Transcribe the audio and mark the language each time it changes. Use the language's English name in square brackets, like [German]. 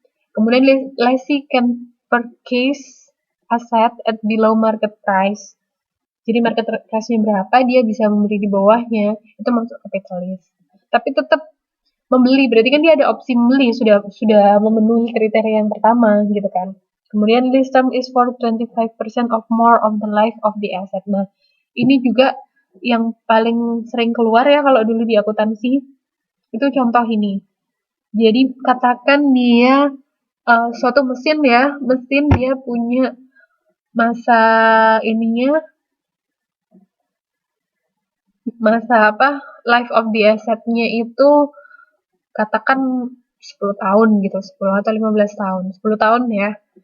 [Indonesian] Kemudian [English] lessee can purchase asset at below market price. [Indonesian] Jadi market price-nya berapa, dia bisa membeli di bawahnya, itu masuk kapitalis. Tapi tetap membeli, berarti kan dia ada opsi membeli, sudah memenuhi kriteria yang pertama gitu kan. Kemudian [English] lease term is for 25% of more of the life of the asset. [Indonesian] Nah, ini juga yang paling sering keluar ya kalau dulu di akuntansi, itu contoh ini. Jadi katakan dia suatu mesin ya, mesin dia punya masa ininya, masa apa, [English] life of the asset-nya [Indonesian] itu katakan 10 tahun gitu, 10 atau 15 tahun, 10 tahun ya.